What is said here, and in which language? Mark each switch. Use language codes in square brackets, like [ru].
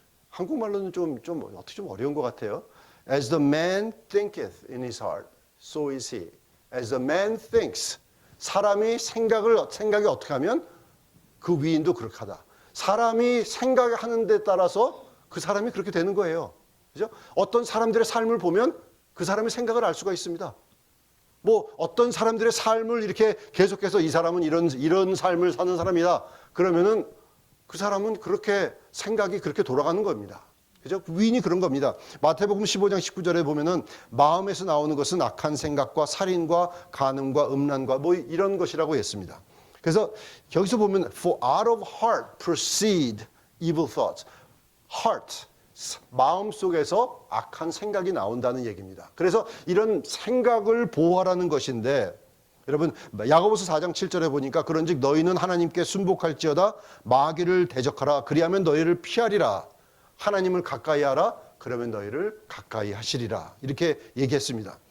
[ko] 한국말로는 좀 어떻게 좀 어려운 것 같아요. [en] As the man thinketh in his heart, so is he. As the man thinks. [ko] 사람이 생각이 어떻게 하면 그 위인도 그렇게 하다. 사람이 생각하는 데 따라서 그 사람이 그렇게 되는 거예요. 그죠? 어떤 사람들의 삶을 보면 그 사람의 생각을 알 수가 있습니다. 뭐 어떤 사람들의 삶을 이렇게 계속해서 이 사람은 이런 삶을 사는 사람이다. 그러면은 그 사람은 그렇게 생각이 그렇게 돌아가는 겁니다. 그죠? 위인이 그런 겁니다. 마태복음 15장 19절에 보면은 마음에서 나오는 것은 악한 생각과 살인과 간음과 음란과 뭐 이런 것이라고 했습니다. 그래서 여기서 보면 [en] for out of heart proceed evil thoughts. [ko] heart 마음 속에서 악한 생각이 나온다는 얘기입니다. 그래서 이런 생각을 보호하라는 것인데 여러분 야고보서 4장 7절에 보니까 그런즉 너희는 하나님께 순복할지어다 마귀를 대적하라 그리하면 너희를 피하리라 하나님을 가까이 하라 그러면 너희를 가까이 하시리라 이렇게 얘기했습니다.